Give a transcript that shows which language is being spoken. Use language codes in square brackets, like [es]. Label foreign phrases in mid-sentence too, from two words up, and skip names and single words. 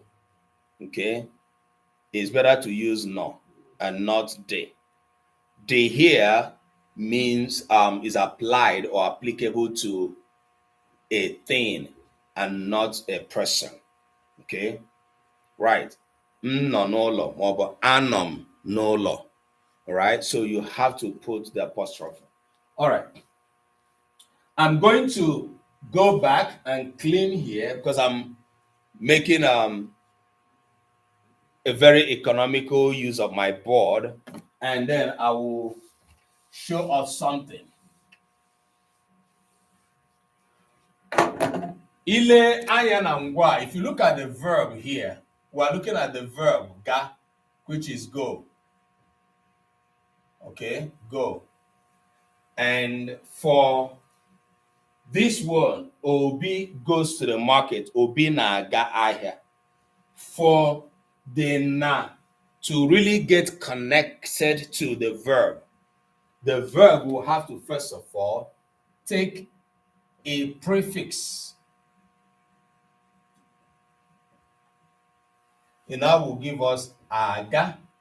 [en] Okay, it's better to use no and not de. De here means is applied or applicable to a thing and not a person. Okay, right. [ig] Nọ n'ụlọ maọbụ anọ n'ụlọ. [en] All right, so you have to put the apostrophe. All right, I'm going to go back and clean here because I'm making a very economical use of my board, and then I will show us something. [ig] Ile anya na ngwa. [en] If you look at the verb here, we're looking at the verb ga, which is go. Okay, go. And for this one, Obi goes to the market. [ig] Obi na ga ahịa. [en] For the na to really get connected to the verb will have to first of all take a prefix. And that will give us aga.